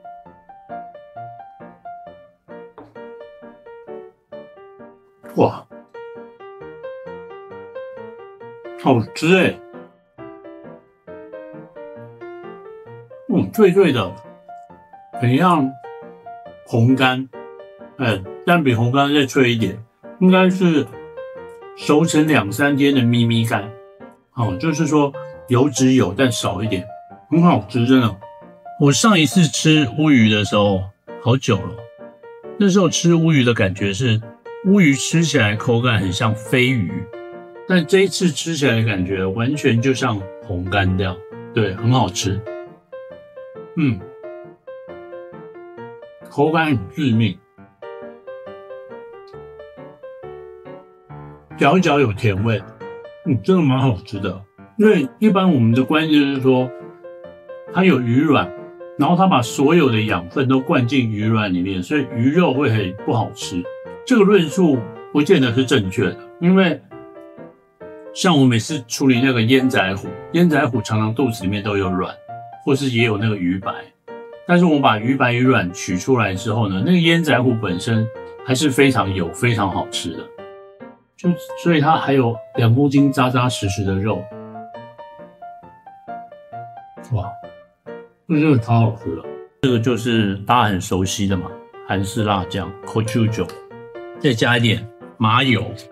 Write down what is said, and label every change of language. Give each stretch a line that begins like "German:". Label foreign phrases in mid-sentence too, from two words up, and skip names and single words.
Chinese: 哇，好吃誒，脆脆的，很像紅乾，但比紅乾再脆一點。應該是熟成2-3天的咪咪乾，就是說油脂有但少一點，很好吃，真的。我上一次吃烏魚的時候好久了，那時候吃烏魚的感覺是烏魚吃起來口感很像飛魚，但這一次吃起來的感覺完全就像紅乾這樣，對，很好吃。口感很致密。嚼一嚼有甜味，真的蠻好吃的。因為一般我們的觀念就是說，它有魚卵，然後它把所有的養分都灌進魚卵裡面，所以魚肉會很不好吃。這個論述不見得是正確的，因為像我每次處理那個煙仔虎，煙仔虎常常肚子裡面都有卵，或是也有那個魚白，但是我們把魚白魚卵取出來之後呢，那個煙仔虎本身還是非常油、非常好吃的。所以它還有2公斤扎扎實實的肉，哇，這真的超好吃的。這個就是大家很熟悉的嘛，韓式辣醬 gochujang， 再加一點麻油。